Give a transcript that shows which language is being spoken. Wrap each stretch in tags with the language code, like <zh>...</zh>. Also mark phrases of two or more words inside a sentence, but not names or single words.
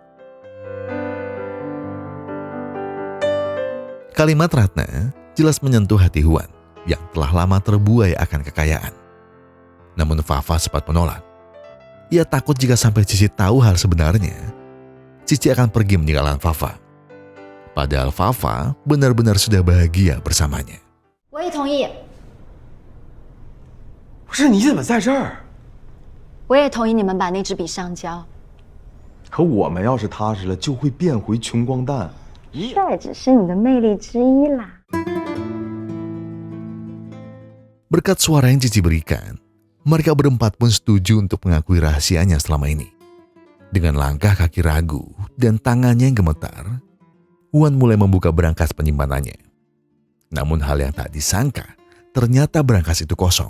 <id>Kalimat Ratna jelas menyentuh hati Huan yang telah lama terbuai akan kekayaan. Namun Fafa sempat menolak. Ia takut jika sampai Cici tahu hal sebenarnya, Cici akan pergi meninggalkan Fafa. Padahal Fafa benar-benar sudah bahagia bersamanya.</id> <zh>我也同意，不是你怎么在这儿？我也同意你们把那支笔上交。可我们要是踏实了，就会变回穷光蛋。这只是你的魅力之一啦。</zh> <id>Berkat suara yang Cici berikan, mereka berempat pun setuju untuk mengakui rahasianya selama ini. Dengan langkah kaki ragu dan tangannya yang gemetar, Huan mulai membuka berangkas penyimpanannya. Namun hal yang tak disangka, ternyata berangkas itu kosong.</id>